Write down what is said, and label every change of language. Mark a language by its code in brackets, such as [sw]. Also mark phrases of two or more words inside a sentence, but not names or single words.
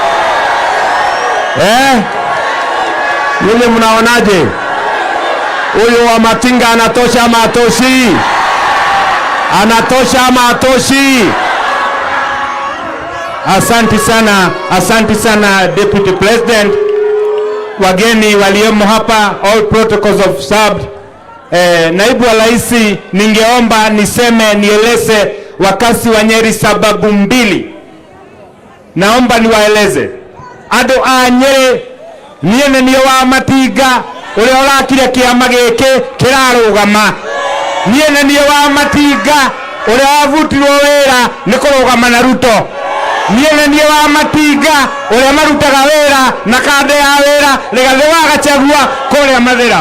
[sw] Nyinyi mnaonaje? Huyu wa Matinga anatosha ama atoshi? Anatosha ama atoshi? Asante sana [en] Deputy President, [sw] wageni waliomo hapa, [en] all protocols observed. [sw] Naibu wa Rais, ningeomba nieleze wakazi wa Nyeri sababu mbili. Naomba niwaeleze. [ki] Ado a Nyeri niene niyo wa Matinga uria urakire kiama giki kirarugama. Niene niyo wa Matinga uria wavutirwo wira ni kurugama na Ruto. Niene niyo wa Matinga uria marutaga wira na kande ya wira Rigathi wa Gachagua kuria Mathira.